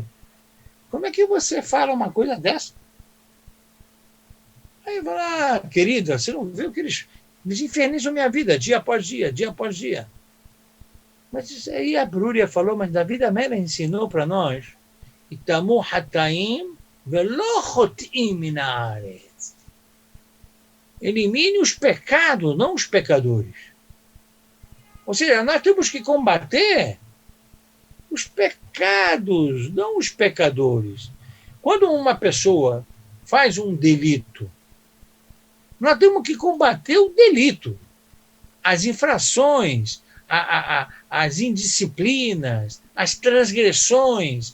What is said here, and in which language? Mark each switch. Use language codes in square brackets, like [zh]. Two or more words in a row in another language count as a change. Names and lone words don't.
[pt] Como é que você fala uma coisa dessa? Aí eu falou, querida, você não viu que eles infernizam minha vida, dia após dia, dia após dia. Mas isso aí a Brúria falou, mas Davi Amelha ensinou para nós, [he] יתמו חטאים ולא חוטאים מן הארץ. [pt] Elimine os pecados, não os pecadores. Ou seja, nós temos que combater os pecados, não os pecadores. Quando uma pessoa faz um delito, nós temos que combater o delito, as infrações, as indisciplinas, as transgressões.